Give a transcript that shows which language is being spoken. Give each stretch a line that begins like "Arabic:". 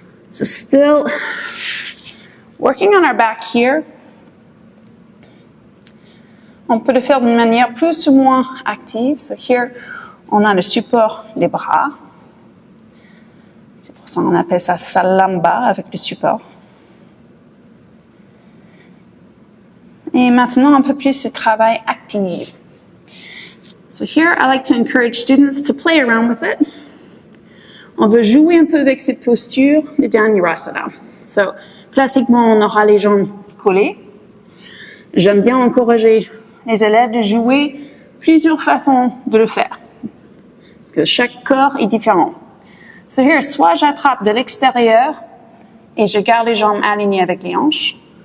English: So still working on our back here.
French: On peut le faire d'une manière plus ou moins active.
English: So here,
French: On a le support des bras. C'est pour ça qu'on appelle ça salamba avec le support. Et maintenant, un peu plus de travail actif.
English: So here, I like to encourage students to play around with it.
French: On veut jouer un peu avec cette posture de Dhanurasana. So, classiquement, on aura les jambes collées. J'aime bien encourager les élèves de jouer plusieurs façons de le faire. Parce que chaque corps est différent.
English: So here,
French: soit j'attrape de l'extérieur et je garde les jambes alignées avec les hanches.